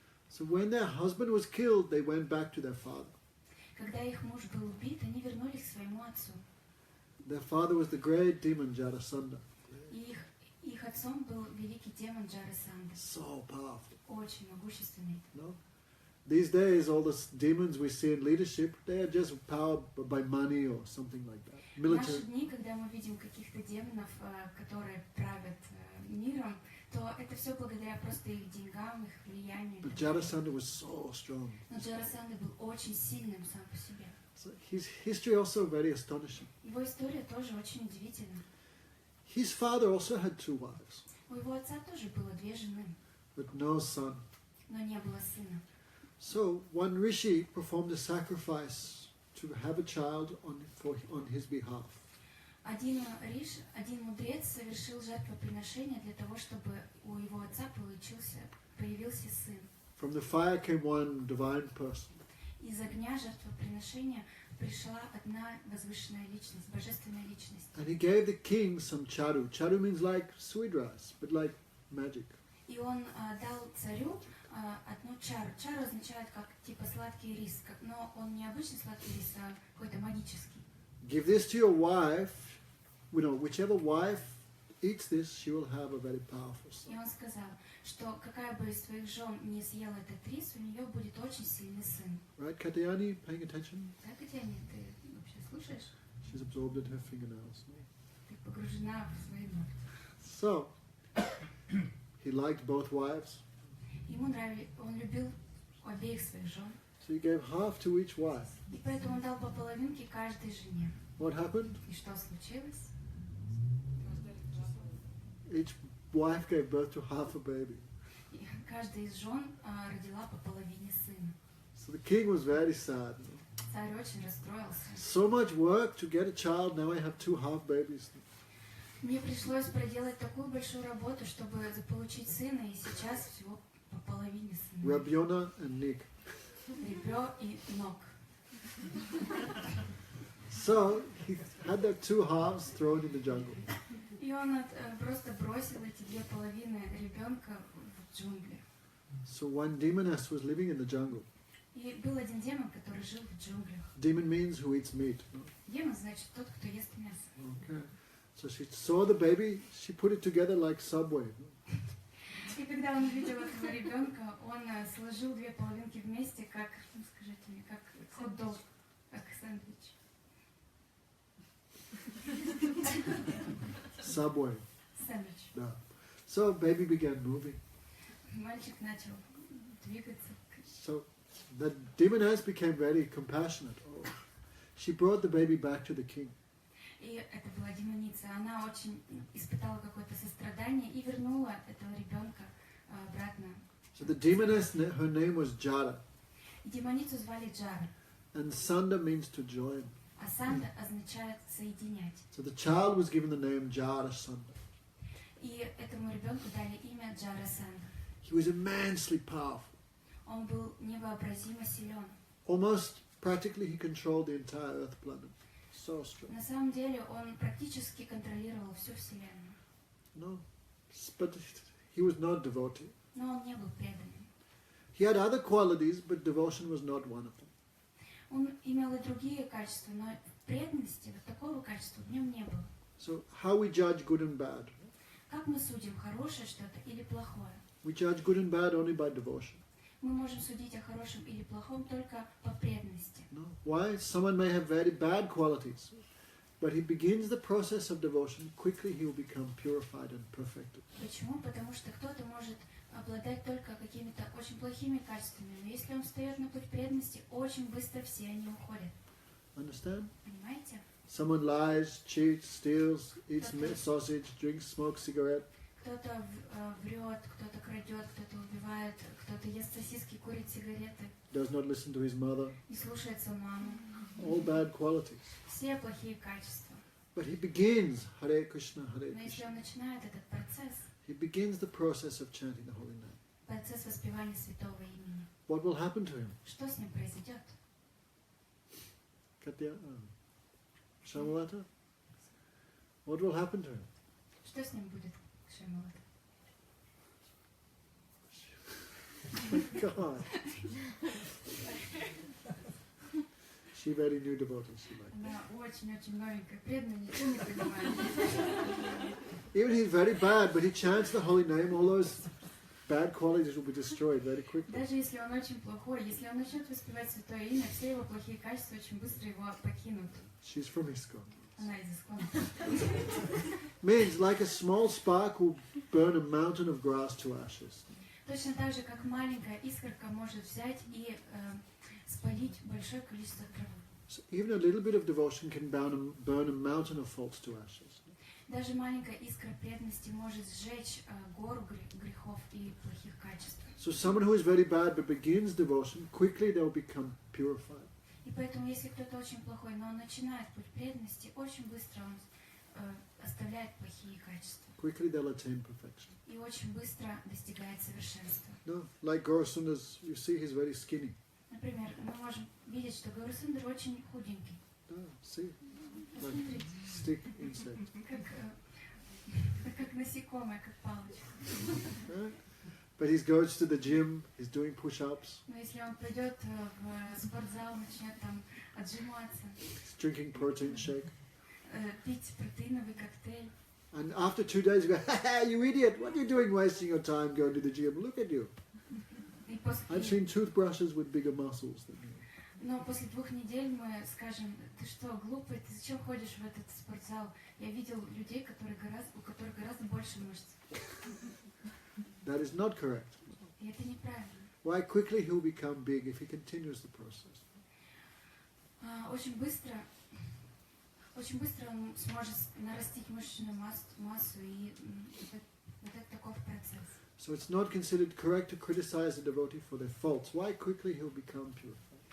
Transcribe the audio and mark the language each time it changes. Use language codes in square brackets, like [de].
[en] So when their husband was killed, they went back to their father. [ru] Когда их муж был убит, они вернулись к своему отцу. [en] Their father was the great demon Jarasandha. [ru] И их отцом был великий демон Джарасанда. [en] So powerful. [ru] Очень могущественный. [en] No? These days, all the demons we see in leadership, they are just powered by money or something like that. [ru] В [en] Military. [ru] наши дни, когда мы видим каких-то демонов, которые правят миром, то это все благодаря просто их деньгам, их влиянию. [en] But Jarasandha was so strong. [ru] Но Джарасанда был очень сильным сам по себе. [en] So his history also very astonishing. [ru] Его история тоже очень удивительна. [en] His father also had 2 wives, [ru] У его отца тоже было 2 жены, [en] but no son. [ru] но не было сына. [en] So one rishi performed a sacrifice to have a child on his behalf. [ru] Один мудрец совершил жертвоприношение для того, чтобы у его отца появился сын. [en] From the fire came one divine person. [ru] Из огня жертвоприношения пришла одна возвышенная личность, божественная личность. [en] And he gave the king some charu. Charu means like sweet rice, but like magic. [ru] И он дал царю одну чару. Чару означает как типа сладкий рис, но он не обычный сладкий рис, а какой-то магический. [en] Give this to your wife. Whichever wife eats this, she will have a very powerful son. [ru] И он сказал, что какая бы из твоих жен не съела этот рис, у нее будет очень сильный сын. [en] Right, Katyani, paying attention? [ru] Так, Катяни, ты вообще слушаешь? [en] She's absorbed in her fingernails. [ru] Ты погружена в свои ногти. [en] So, he liked both wives. [ru] Ему нравилось, он любил обеих своих жен. [en] So he gave half to each wife. [ru] И поэтому он дал по половинке каждой жене. [en] What happened? [ru] И что случилось? [en] Each wife gave birth to half a baby. [ru] И каждая из жен родила по половине сына. [en] So the king was very sad. [ru] Царь очень расстроился. [en] So much work to get a child, now I have 2 half babies. [ru] Мне пришлось проделать такую большую работу, чтобы заполучить сына, и сейчас всего по половине сына. [en] Rabiona and Nick. [ru] Ребро и ног. [en] So he had their 2 halves thrown in the jungle. [ru] И он просто бросил эти 2 половины ребенка в джунгли. [en] So one demoness was living in the jungle. [ru] И был один демон, который жил в джунглях. [en] Demon means who eats meat. [ru] Демон значит тот, кто ест мясо. [en] Okay. So she saw the baby, she put it together like Subway. [ru] И когда он увидел этого ребенка, он сложил 2 половинки вместе, как, скажите мне, как хот-дог, как сэндвич. [en] Subway. [ru] Сэндвич. [en] Yeah. So baby began moving. [ru] Мальчик начал двигаться. [en] So the demoness became very compassionate. Oh. She brought the baby back to the king. [ru] И это была демоница. Она очень испытала какое-то сострадание и вернула этого ребенка обратно. [en] So the demoness, her name was Jara. [ru] Демоницу звали Джара. [en] And Sanda means to join. [ru] А Санда означает соединять. [en] So the child was given the name Jara Sanda. [ru] И этому ребенку дали имя Джара Санда. [en] He was immensely powerful. [ru] Он был невообразимо силен. [en] Almost practically he controlled the entire earth planet. So strong. [ru] На самом деле он практически контролировал всю Вселенную. [en] No, but he was not devotee. [ru] Но он не был преданным. [en] He had other qualities, but devotion was not one of them. [ru] Он имел и другие качества, но преданности, вот такого качества в нем не было. [en] So how we judge good and bad? [ru] Как мы судим, хорошее что-то или плохое? [en] We judge good and bad only by devotion. [ru] Мы можем судить о хорошем или плохом только по преданности. [en] No? Why? Someone may have very bad qualities, But he begins the process of devotion, quickly he will become purified and perfected. [ru] Почему? Потому что кто-то может обладать только какими-то очень плохими качествами, но если он встает на путь преданности, очень быстро все они уходят. [en] Understand? [ru] Понимаете? [en] Someone lies, cheats, steals, eats sausage, drinks, smokes cigarette. [ru] Кто-то врет, кто-то крадет, кто-то убивает, кто-то ест сосиски, курит сигареты, [en] Does not listen to his mother. [ru] не слушается маму. [en] All bad qualities. [ru] Все плохие качества. [en] But he begins Hare Krishna, Hare [ru] Но если [en] Krishna. [ru] он начинает этот процесс, [en] He begins the process of chanting the holy name. [ru] процесс воспевания святого имени, [en] What will happen to him? [ru] что с ним произойдет? [en] Katya? Shamalata? What will happen to him? [ru] Что с ним будет, Шримават? [en] God. She very new devotee. She like. [ru] Она очень-очень новенькая, преданная, ничего не понимает. [en] Even he's very bad, but he chants the holy name. All those bad qualities will be destroyed very quickly. [ru] Даже если он очень плохой, если он начнет воспевать святое имя, все его плохие качества очень быстро его покинут. [en] She's from ISKCON. [ru] Она из Искона. [en] Means like a small spark will burn a mountain of grass to ashes. [ru] Точно так же, как маленькая искорка может взять и спалить большое количество травы. [en] So even a little bit of devotion can burn a mountain of faults to ashes. [ru] Даже маленькая искра преданности может сжечь гору грехов и плохих качеств. [en] So someone who is very bad but begins devotion, quickly they'll become purified. [ru] И поэтому, если кто-то очень плохой, но он начинает путь преданности, очень быстро он оставляет плохие качества. [en] Quickly they'll attain perfection. [ru] И очень быстро достигает совершенства. [en] No, like Gaurasundas, you see he's very skinny. [ru] Например, мы можем видеть, что Гаурасундар очень худенький. [en] No, see, like [ru] Посмотрите, [en] stick insect. [ru] как насекомое, как палочка. [en] Right? But he goes to the gym, he's doing push-ups, [ru] Но если он пойдет в спортзал, начнет там отжиматься, [en] he's drinking protein shake. [ru] Пить протеиновый коктейль. [en] And after 2 days you go, ha, you idiot, what are you doing wasting your time going to the gym? Look at you. [ru] И после, [en] I've seen toothbrushes with bigger muscles than you. [ru] но после 2 недель мы скажем, ты что, глупый, ты зачем ходишь в этот спортзал? Я видел людей, у которых гораздо больше мышц. [en] That is not correct. [ru] И это неправильно. [en] Why quickly he'll become big if he continues the process. [ru] Очень быстро он сможет нарастить мышечную массу, и вот это такой процесс. [en] So it's not considered correct to criticize a devotee for their faults. Why quickly he'll become purified.